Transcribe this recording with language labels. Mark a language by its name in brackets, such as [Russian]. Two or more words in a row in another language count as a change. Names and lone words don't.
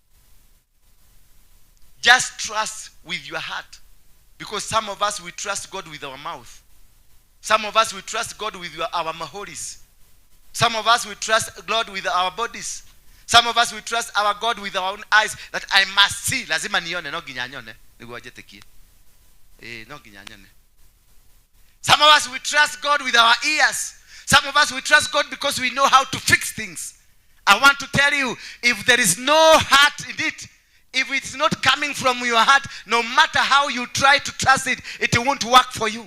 [English] Just trust with your heart. Because some of us, we trust God with our mouth. Some of us, we trust God with our mahoris. Some of us, we trust God with our bodies. Some of us, we trust our God with our own eyes. That I must see. [Swahili] Lazima nione, [Kikuyu] no ginyanyone. No ginyanyone. [English] Some of us, we trust God with our ears. Some of us, we trust God because we know how to fix things. I want to tell you, if there is no heart in it, if it's not coming from your heart, no matter how you try to trust it, it won't work for you.